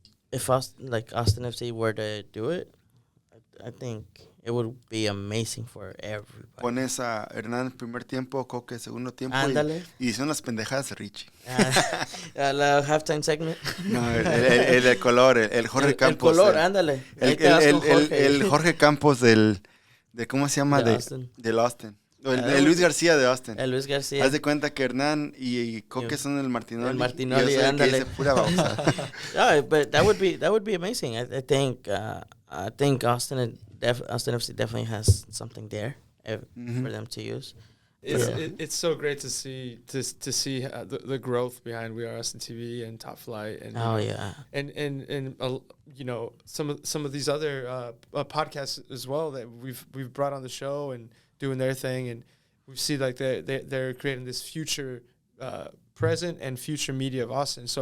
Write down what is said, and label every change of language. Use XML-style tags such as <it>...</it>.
<en>If Austin FC were to do it, I think it would be amazing for everybody.</en> <es>Pones a Hernán primer tiempo, Coque segundo tiempo Ándale. y son las pendejadas de Richie.</es> <en>La halftime segment.</en> <es>No, el de color, el Jorge Campos. El color, ándale. El Jorge Campos de ¿cómo se llama? De Austin. Del Austin. El Luis García de Austin. El Luis García. Haz de cuenta que Hernán y Coque son el Martinoli. El Martinoli, y yo soy el que ándale. dice pura babosa.</es> <en>Yeah, but that would be amazing. I think Austin FC definitely has something there for them to use. It's so great to see the growth behind We Are Austin TV and Top Flight and some of these other podcasts as well that we've brought on the show and doing their thing, and we see like they're creating this future present and future media of Austin.</en>